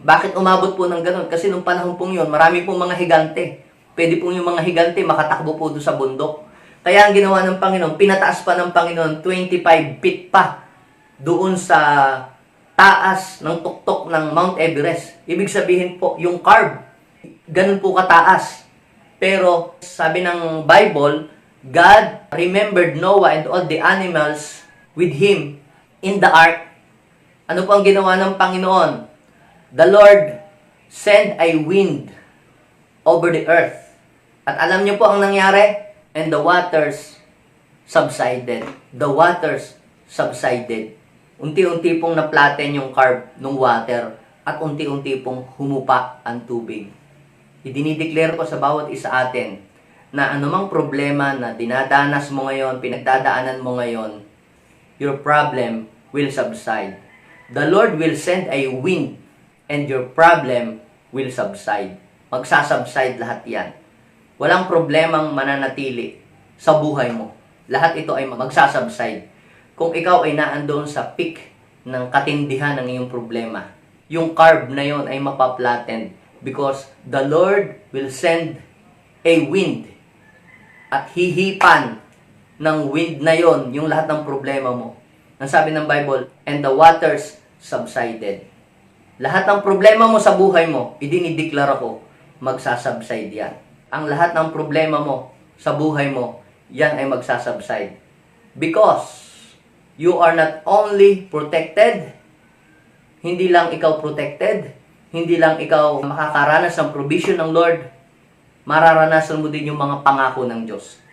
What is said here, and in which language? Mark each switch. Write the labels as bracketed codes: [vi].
[tl] Bakit umabot po ng ganun? Kasi nung panahon pong yun, marami pong mga higante. Pwede pong yung mga higante makatakbo po doon sa bundok. Kaya ang ginawa ng Panginoon, pinataas pa ng Panginoon 25 feet pa doon sa taas ng tuktok ng Mount Everest. Ibig sabihin po, yung curve, ganun po kataas. Pero sabi ng Bible, [en] God remembered Noah and all the animals with him in the ark. [tl] Ano po ang ginawa ng Panginoon? [en] The Lord sent a wind over the earth. [tl] At alam niyo po ang nangyari? [en] And the waters subsided. The waters subsided. [tl] Unti-unti pong na-flatten yung curve ng water at unti-unti pong humupa ang tubig. Idinideclare ko sa bawat isa atin na anumang problema na dinadanas mo ngayon, pinagdadaanan mo ngayon, [en] your problem will subside. The Lord will send a wind and your problem will subside. [tl] Magsasubside lahat yan. Walang problemang mananatili sa buhay mo. Lahat ito ay magsasubside. Kung ikaw ay naandoon sa peak ng katindihan ng iyong problema, yung curve na yon ay mapa-flatten [en] because the Lord will send a wind [tl] at hihipan ng wind na yon, yung lahat ng problema mo. Ang sabi ng Bible, [en] and the waters subsided. [tl] Lahat ng problema mo sa buhay mo, idinideklara ko, magsasubside yan. Ang lahat ng problema mo sa buhay mo, yan ay magsasubside. [en] Because you are not only protected, [tl] hindi lang ikaw protected, hindi lang ikaw makakaranas ng provision ng Lord, mararanasan mo din yung mga pangako ng Diyos.